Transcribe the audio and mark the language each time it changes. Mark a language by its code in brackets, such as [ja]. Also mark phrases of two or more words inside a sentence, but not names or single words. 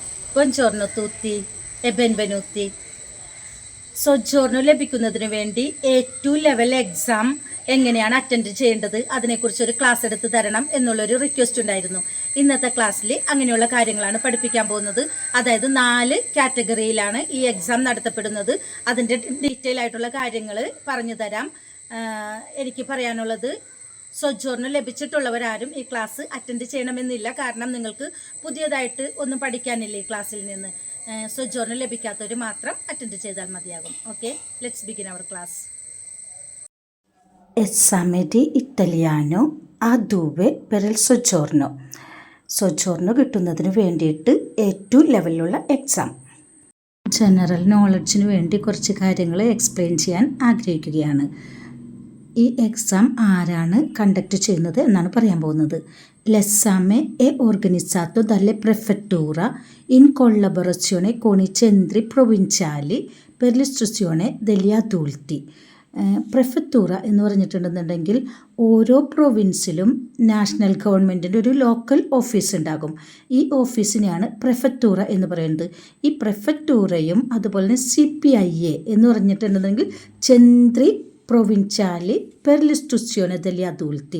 [it] Buongiorno a tutti e benvenuti. [ml] സൊജോർണോ ലഭിക്കുന്നതിന് വേണ്ടി [en] A2 level exam [ml] എങ്ങനെയാണ് അറ്റൻഡ് ചെയ്യേണ്ടത് അതിനെക്കുറിച്ചൊരു ക്ലാസ് എടുത്ത് തരണം എന്നുള്ളൊരു റിക്വസ്റ്റ് ഉണ്ടായിരുന്നു. ഇന്നത്തെ ക്ലാസ്സിൽ അങ്ങനെയുള്ള കാര്യങ്ങളാണ് പഠിപ്പിക്കാൻ പോകുന്നത്. അതായത് 4 കാറ്റഗറിയിലാണ് ഈ എക്സാം നടത്തപ്പെടുന്നത്. അതിൻ്റെ ഡീറ്റെയിൽ ആയിട്ടുള്ള കാര്യങ്ങൾ പറഞ്ഞു തരാം. എനിക്ക് പറയാനുള്ളത്, സൊജോർണോ ലഭിച്ചിട്ടുള്ളവരാരും ഈ [en] class attend [ml] ചെയ്യണമെന്നില്ല. കാരണം നിങ്ങൾക്ക് പുതിയതായിട്ട് ഒന്നും പഠിക്കാനില്ല ഈ ക്ലാസ്സിൽ നിന്ന്. സൊജോർണോ ലഭിക്കാത്തവർ മാത്രം അറ്റൻഡ് ചെയ്താൽ മതിയാകും. [en] Okay, let's begin our class. [it] Esame di italiano A2 per il soggiorno. [ml] സൊജോർണോ കിട്ടുന്നതിന് വേണ്ടിയിട്ട് A2 ലെവലിലുള്ള എക്സാം. [en] general knowledge [ml] വേണ്ടി കുറച്ച് കാര്യങ്ങൾ എക്സ്പ്ലെയിൻ ചെയ്യാൻ ആഗ്രഹിക്കുകയാണ്. ഈ എക്സാം ആരാണ് കണ്ടക്ട് ചെയ്യുന്നത് എന്നാണ് പറയാൻ പോകുന്നത്. [it] L'esame è organizzato dalle prefetture in collaborazione con i centri provinciali per l'istruzione degli adulti. [ml] പ്രഫെക്റ്റൂറ എന്ന് പറഞ്ഞിട്ടുണ്ടെന്നുണ്ടെങ്കിൽ ഓരോ പ്രൊവിൻസിലും [en] national government [ml] ഒരു [en] local office [ml] ഉണ്ടാകും. ഈ ഓഫീസിനെയാണ് പ്രഫെക്റ്റൂറ എന്ന് പറയുന്നത്. ഈ പ്രഫെക്റ്റൂറയും അതുപോലെ തന്നെ CPIA എന്ന് പറഞ്ഞിട്ടുണ്ടെങ്കിൽ [it] centri provinciali per l'istruzione degli adulti.